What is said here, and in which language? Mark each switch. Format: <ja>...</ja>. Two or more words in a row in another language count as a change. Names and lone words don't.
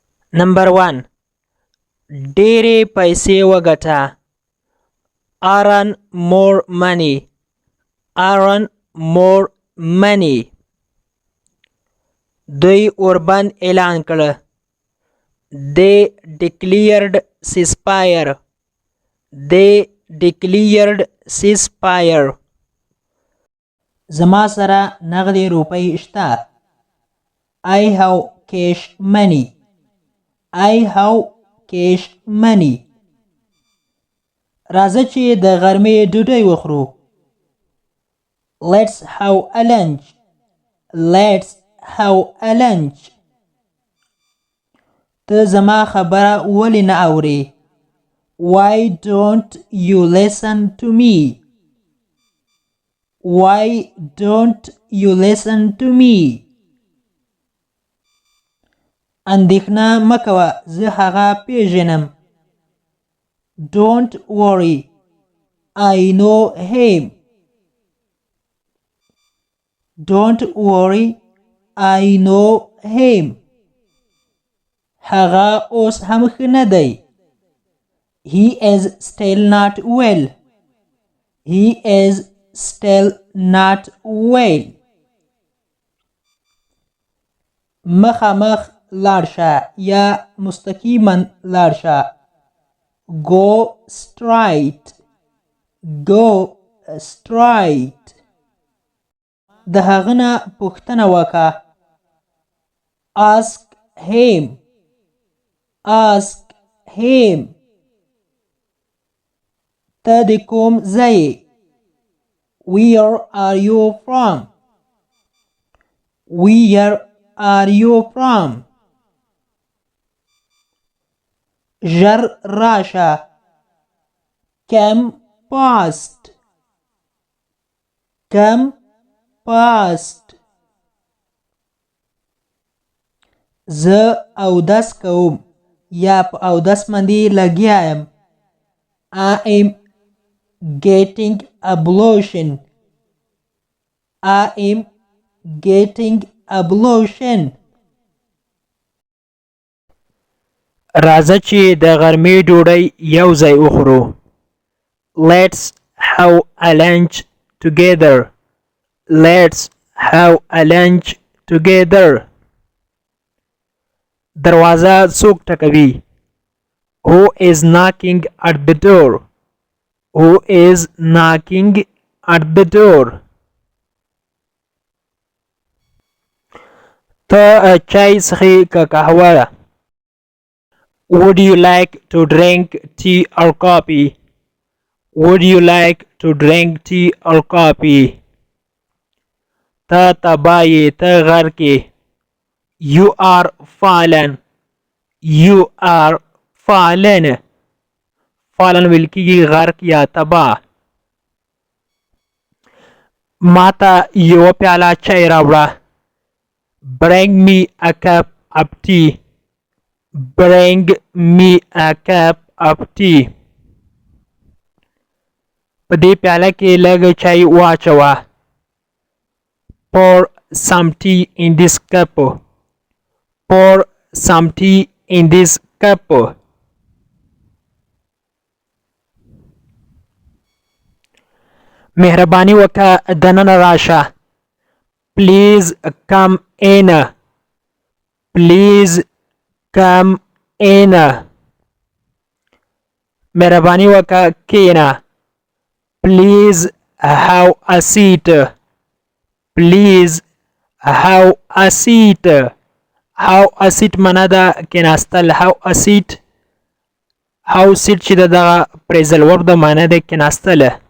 <ps>نمبر 1 ډېرې پیسې وګټه.</ps> <en>earn more money. earn more money.</en> <ps>دوی اوربند اعلان کړ.</ps> <en>they declared ceasefire. they declared ceasefire.</en> <ps>زما سره نغدې روپۍ شته.</ps> <en>I have cash money. I have cash money.</en> <ps>راځه چې د غرمې ډوډۍ وخورو.</ps> <en>Let's have a lunch. Let's have a lunch.</en> <ps>ته زما خبره ولې نه اورې؟</ps> <en>Why don't you listen to me? Why don't you listen to me?</en> <ps>اندېښنه مه کوه، زه هغه پیژنم.</ps> <en>Don't worry. I know him. Don't worry. I know him.</en> <ps>هغه اوس هم ښه نه دی.</ps> <en>He is still not well. He is still not well.</en> <ps>مخامخ لاړ شه یا مستقیما لاړ شه.</ps> <en>Go straight. Go straight.</en> <ps>د هغه نه پوښتنه وکړه.</ps> <en>Ask him. Ask him.</en> <ps>ته د کوم ځای یې؟</ps> <en>Where are you from? Where are you from?</en> <ps>ژر راشه.</ps> <en>Come fast. Come fast.</en> <ps>زه اودس کوم یا په اودس باندې لګیا یم.</ps> <en>I am getting ablution. I am getting ablution.</en> <ps>راځه چې د غرمې ډوډۍ یو ځای وخورو.</ps> <en>Let's have a lunch together. Let's have a lunch together.</en> <ps>دروازه څوک ټکوي؟</ps> <en>Who is knocking at the door? Who is knocking at the door?</en> <ps>ته چای څښې که قهوه؟</ps> <en>Would you like to drink tea or coffee? Would you like to drink tea or coffee?</en> <ps>ته تبا یې، ته غر کې.</ps> <en>You are fallen. You are fallen.</en> <ps>fallen ویل کېږي غرق یا تبا. ما ته یوه پیاله چای راوړه.</ps> <en>Bring me a cup of tea. Bring me a cup of tea.</en> <ps>په دې پیاله کې لږ چای واچوه.</ps> <en>Pour some tea in this cup. Pour some tea in this cup.</en> <ps>مهرباني وکړه دننه راشه.</ps> <en>Please come in. Please come in.</en> <ps>مهرباني وکړه کښېنه.</ps> <en>Please have a seat. Please have a seat. Have a seat</en> <ps>معنا ده کېناستل.</ps> <en>Have a seat. Have seat</en> <ps>چې د دغه</ps> <en>phrasal verb</en> <ps>د معنا ده کېناستل.</ps>